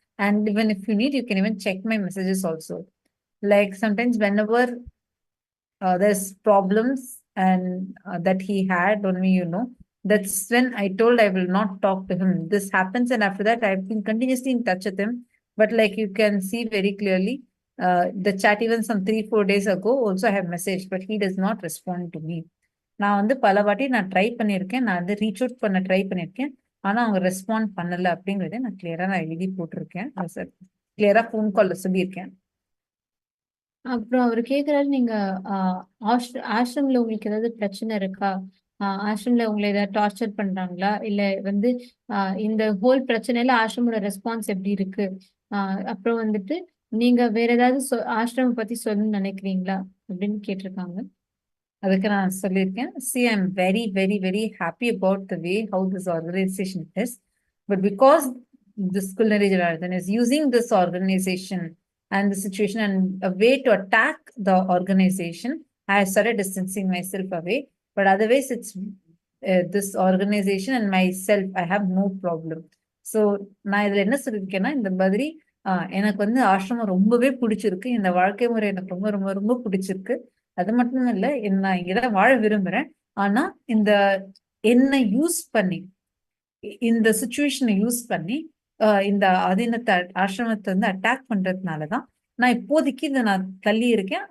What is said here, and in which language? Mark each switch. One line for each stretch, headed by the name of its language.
English: And even if you need, you can even check my messages also. Like sometimes whenever there's problems and that he had on me, that's when I told I will not talk to him. This happens, and after that I've been continuously in touch with him. But like you can see very clearly, the chat even some 3-4 days ago also I have messaged, but he does not respond to me.
Tamil: நான் வந்து பல வாட்டி நான் try பண்ணியிருக்கேன். நான் வந்து reach out பண்ண try பண்ணியிருக்கேன். ஆனா அவங்க ரெஸ்பாண்ட் பண்ணல அப்படிங்கறத நான் கிளியரா எழுதி போட்டிருக்கேன். கிளியரா ஃபோன் கால்ல சொல்லியிருக்கேன். அப்புறம் அவர் கேக்குறாரு, நீங்க ஆசிரம்ல உங்களுக்கு ஏதாவது பிரச்சனை இருக்கா? ஆசிரம்ல உங்களை ஏதாவது டார்ச்சர் பண்றாங்களா? இல்ல வந்து இந்த ஹோல் பிரச்சனையில ஆசிரமோட ரெஸ்பான்ஸ் எப்படி இருக்கு? அப்புறம் வந்துட்டு நீங்க வேற ஏதாவது ஆசிரமம் பத்தி சொல்லணும்னு நினைக்கிறீங்களா அப்படின்னு கேட்டிருக்காங்க. அதுக்கு நான் சொல்லியிருக்கேன்,
English: see, I'm very, very, very happy about the way how this organization is. But because this culinary Janardhan is using this organization and the situation and a way to attack the organization, I started distancing myself away. But otherwise, it's this organization and myself, I have no problem.
Tamil: So நான் இதுல என்ன சொல்லியிருக்கேன்னா, இந்த மாதிரி எனக்கு வந்து ஆசிரமம் ரொம்பவே பிடிச்சிருக்கு. இந்த வாழ்க்கை முறை எனக்கு ரொம்ப ரொம்ப ரொம்ப பிடிச்சிருக்கு. அது மட்டும் இல்ல, நான் இங்கதான் வாழ விரும்புறேன். ஆனா இந்த என்ன யூஸ் பண்ணி, இந்த சுச்சுவேஷனை யூஸ் பண்ணி இந்த அதீனத்தை ஆசிரமத்தை வந்து அட்டாக் பண்றதுனாலதான் நான் இப்போதைக்கு இதை நான் தள்ளி இருக்கேன்.